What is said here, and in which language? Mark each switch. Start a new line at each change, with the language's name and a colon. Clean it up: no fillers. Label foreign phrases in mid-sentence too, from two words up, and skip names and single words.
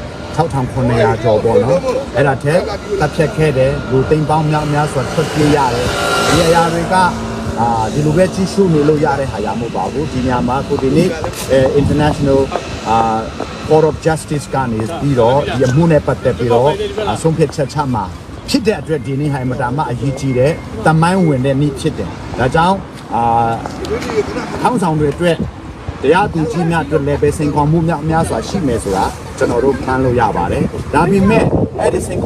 Burmese: 6900 ကျော်ပေါ့နော်အဲ့ဒါထက်တပ်ဖြတ်ခဲ့တယ်လူသိန်းပေါင်းများစွာထွက်ပြေးရတယ်ဒီအရာတွေကဒီလိုပဲကြီးစုနေလို့ရတဲ့ဟာရမဟုတ်ပါဘူးဒီညမှာကိုဒီနေ့ international court of justice ကနေပြီး တော့ဒီအမှုနဲ့ပတ်သက်ပြီးတော့ဆုံးဖြတ်ချက်ချမှာဖြစ်တဲ့အတွက်ဒီနေ့ဟာမတာမအရေးကြီးတဲ့တမိုင်းဝင်တဲ့နေ့ဖြစ်တယ်ဒါကြောင့်ခေါင်းဆောင်တွေ အတွက်တရားသူကြီးများအတွက်လည်းပဲစိန်ခေါ်မှုများစွာရှိမယ်ဆိုတာကျွန်တော်တို့ဖန်လို့ရပါတယ်ဒါပေမဲ့အဲ့ဒီစိန်